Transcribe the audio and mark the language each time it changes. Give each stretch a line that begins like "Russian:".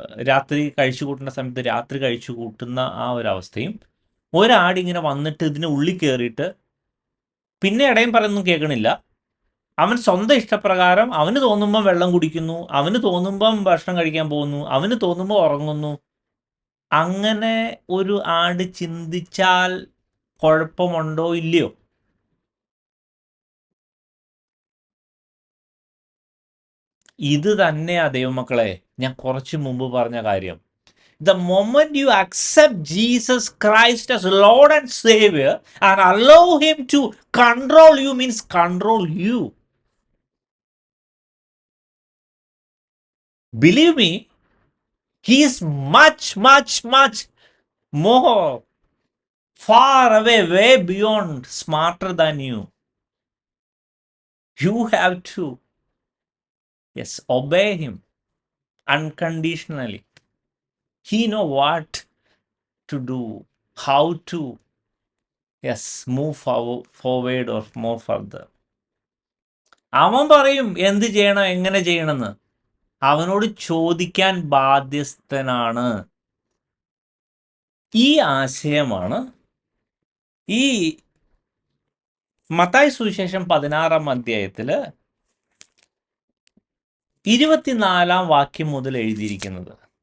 Malayalam: രാത്രി കഴിച്ചു കൂട്ടുന്ന സമയത്ത് രാത്രി കഴിച്ചു കൂട്ടുന്ന ആ ഒരവസ്ഥയും, ഒരാടിങ്ങനെ വന്നിട്ട് ഇതിന് ഉള്ളിൽ കയറിയിട്ട് പിന്നെ ഇടയും പറയുന്നു കേൾക്കണില്ല, അവൻ സ്വന്തം ഇഷ്ടപ്രകാരം അവന് തോന്നുമ്പം വെള്ളം കുടിക്കുന്നു, അവന് തോന്നുമ്പം ഭക്ഷണം കഴിക്കാൻ പോകുന്നു, അവന് തോന്നുമ്പോൾ ഉറങ്ങുന്നു. അങ്ങനെ ഒരു ആട് ചിന്തിച്ചാൽ കുഴപ്പമുണ്ടോ ഇല്ലയോ? ഇത് തന്നെയാ ദൈവമക്കളെ ഞാൻ കുറച്ച് മുമ്പ് പറഞ്ഞ കാര്യം.
English: The moment you accept Jesus Christ as Lord and Savior and allow Him to control you, means control you. Believe me, He is much, much, much more far away, way beyond, smarter than you. You have to, yes, obey Him unconditionally. He know what to do, how to, yes, move forward or more further.
Malayalam: അവൻ പറയും എന്ത് ചെയ്യണം, എങ്ങനെ ചെയ്യണമെന്ന്. അവനോട് ചോദിക്കാൻ ബാധ്യസ്ഥനാണ്. ഈ ആശയമാണ് ഈ മത്തായി സുവിശേഷം 16-ാം അധ്യായത്തില് 24-ാം വാക്യം മുതൽ എഴുതിയിരിക്കുന്നത്.